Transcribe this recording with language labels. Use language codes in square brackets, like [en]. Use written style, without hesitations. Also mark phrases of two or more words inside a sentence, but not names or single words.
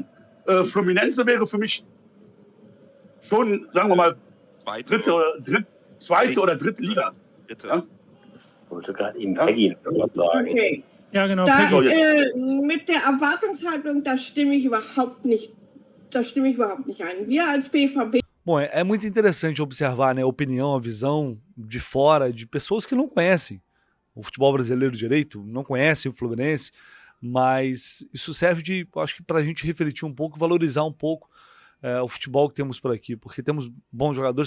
[de] Fluminense wäre für mich schon, sagen wir mal, zweite oder dritte Liga. Ja? Ich wollte gerade eben Peggy was sagen. Okay. Ja, genau. Mit der Erwartungshaltung, da stimme ich überhaupt nicht ein. Wir als BVB... [pt] Bom, é muito interessante observar, né, a opinião, a visão de fora de pessoas que não conhecem o futebol brasileiro direito, não conhecem o Fluminense, mas isso serve acho que para a gente refletir um pouco, valorizar um pouco o futebol que temos por aqui, porque temos bons jogadores.